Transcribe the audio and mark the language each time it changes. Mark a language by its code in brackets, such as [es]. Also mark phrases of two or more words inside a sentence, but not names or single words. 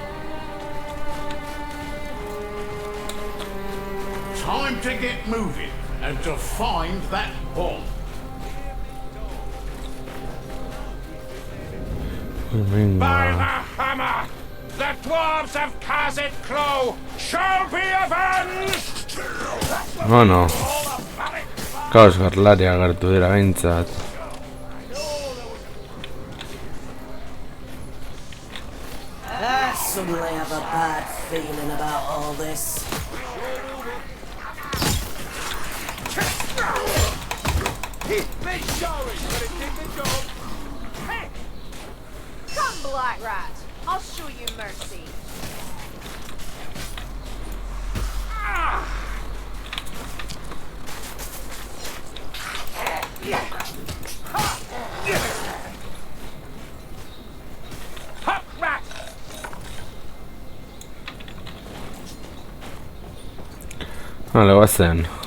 [en] Time to get moving. and to find that bomb. By the hammer! The dwarves of Khazit Crow shall be avenged! Oh no. [eu] Kaos garlari agertu dira behintzat. [en] I suddenly have a bad feeling about all this. Big sorry, but it did the job. Hey! Come, Black Rat. I'll show you mercy. Hop, rat! [eu] Vale, guazen.